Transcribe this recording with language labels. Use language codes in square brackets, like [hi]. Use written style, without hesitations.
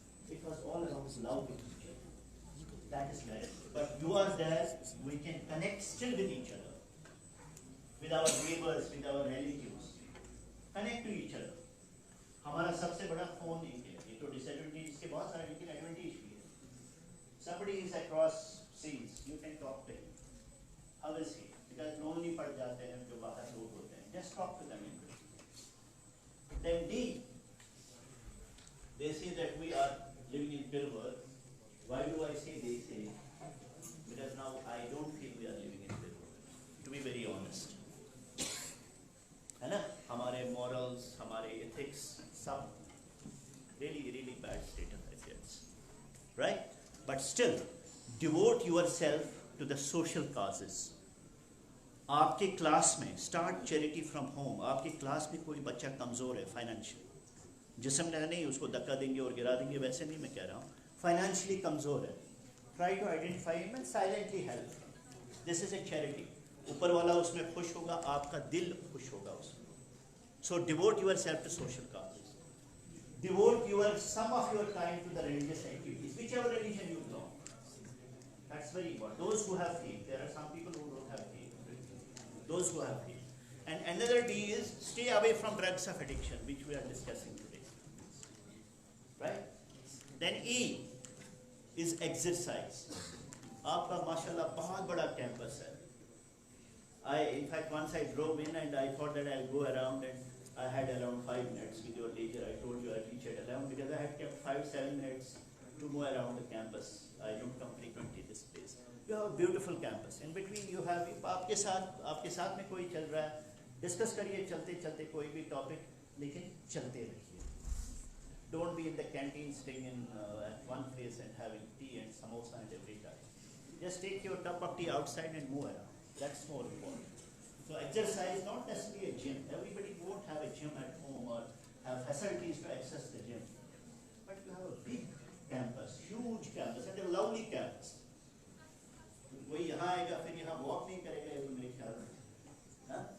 [en] It was all about love with each other. That is right. But you are there, we can connect still with each other. With our neighbors, with our relatives. Connect to each other. [hi] हमारा सबसे बड़ा phone एक है. ये तो disadvantage के बहुत सारे लेकिन advantage भी है. [en] Somebody is across seas, you can talk to him. How is he? [hi] Because lonely पड़ जाते हैं जो बाहर लोग होते हैं. [en] Just talk to them. Then D, they say that we are living in Pilbara. Why do I say they say? Because now I don't feel we are living in Pilbara. To be very honest. [hi] है ना? [en] हमारे morals, हमारे ethics, सब really bad state of affairs. Right? But still, devote yourself to the social causes. [hi] आपके class में [en] start charity from home. [hi] आपके class में कोई बच्चा कमजोर है फाइनेंशियल, जिस्म नहीं उसको धक्का देंगे और गिरा देंगे, वैसे नहीं मैं कह रहा हूँ. फाइनेंशियली कमजोर है, [en] Try to identify him and silently help. This is a charity. [hi] ऊपर वाला उसमें खुश होगा, आपका दिल खुश होगा उसमें. [en] So devote yourself to social causes. Devote your some of your time to the religious activities, whichever religion you belong. That's very important. Those who have faith, there are some people who don't have faith. Those who have faith. And another D is stay away from drugs of addiction, which we are discussing today. Right? Then E is exercise. [hi] आपका माशाल्लाह बहुत बड़ा campus है. [en] In fact, once I drove in and I thought that I'll go around, and I had around 5 minutes with your leisure. I told you I'll reach at 11 because I had kept 5-7 minutes to go around the campus. I don't come frequently this place. You have a beautiful campus. In between you have, [hi] आपके साथ में कोई चल रहा है, discuss करिए चलते चलते कोई भी टॉपिक, लेकिन चलते रहिए. [en] Don't be in the canteen staying in at one place and having tea and samosa and every time. Just take your cup of tea outside and move around. That's more important. So exercise, not necessarily a gym. Everybody won't have a gym at home or have facilities to access the gym. But you have a big campus, huge campus, and a lovely campus. [hi] कोई यहाँ आएगा फिर यहाँ walk नहीं करेगा, ये तो मेरे ख्याल में